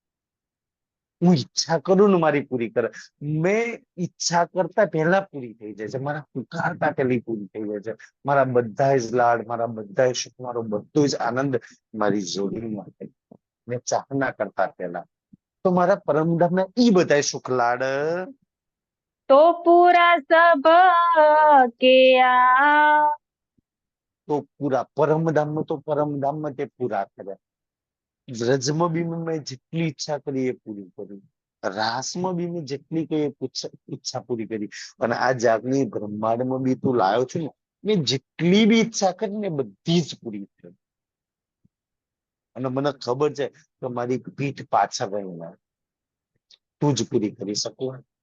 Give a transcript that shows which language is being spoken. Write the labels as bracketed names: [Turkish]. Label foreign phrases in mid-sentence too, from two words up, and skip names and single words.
[Gujarati] હું ઈચ્છા કરું ને મારી પૂરી કરે મેં ઈચ્છા કરતા પહેલા પૂરી થઈ જાય છે મારા પુકારતા પહેલી પૂરી થઈ જાય છે મારા બધા જ લાડ મારા બધા સુખ મારો બધો જ આનંદ મારી જોડીમાં મેં ચાહના કરતા પહેલા તો મારા પરમધામના ઈ બધા સુખ લાડ [Hindi] तो पूरा सब के आ [Gujarati] તો પૂરા પરમધામમાં તો પરમધામમાં તે પૂરા કરે વ્રજમાં બી મેં જેટલી ઈચ્છા કરી એ પૂરી કરી રાસમાં બી મેં જેટલી કઈ ઈચ્છા પૂરી કરી અને આ જાગની બ્રહ્માંડમાં બી તું લાયો છું ને મેં જેટલી બી ઈચ્છા કરી ને બધી જ પૂરી કરી અને મને ખબર છે કે મારી પીઠ પાછળ રહેલા તું જ પૂરી કરી શકું